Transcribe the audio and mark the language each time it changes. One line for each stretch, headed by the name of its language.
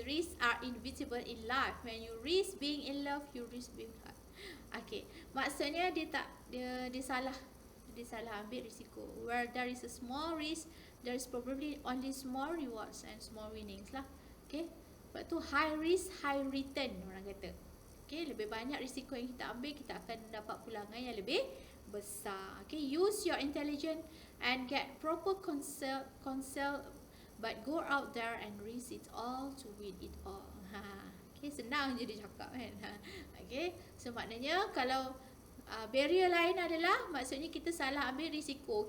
English: Risks are inevitable in life. When you risk being in love, you risk being hurt.
Malay: Okay, maksudnya dia salah ambil risiko.
English: Where there is a small risk, there is probably only small rewards and small winnings lah.
Malay: Okay, sebab tu
English: high risk high return
Malay: orang kata. Okay, lebih banyak risiko yang kita ambil, kita akan dapat pulangan yang lebih besar.
English: Okay, use your intelligence and get proper counsel, but go out there and risk it all to win it all.
Malay: Okay, senang je dia cakap kan. Okay, so maknanya kalau barrier lain adalah maksudnya kita salah ambil risiko.